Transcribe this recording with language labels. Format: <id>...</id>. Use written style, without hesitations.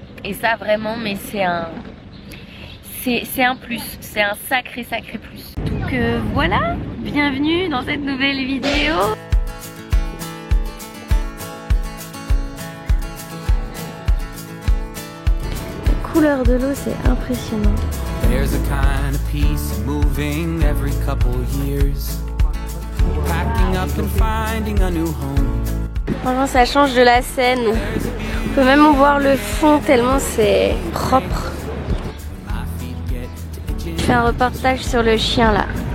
<fr>Et ça vraiment, mais c'est un plus, c'est un sacré plus. Donc voilà, bienvenue dans cette nouvelle vidéo. La couleur de l'eau, c'est impressionnant.</fr> <en>There's a kind of peace moving every couple years. Packing up and finding a new home.</en> <fr>Franchement, ça change de la scène. On peut même en voir le fond tellement c'est propre. Je fais un reportage sur le chien là.</fr>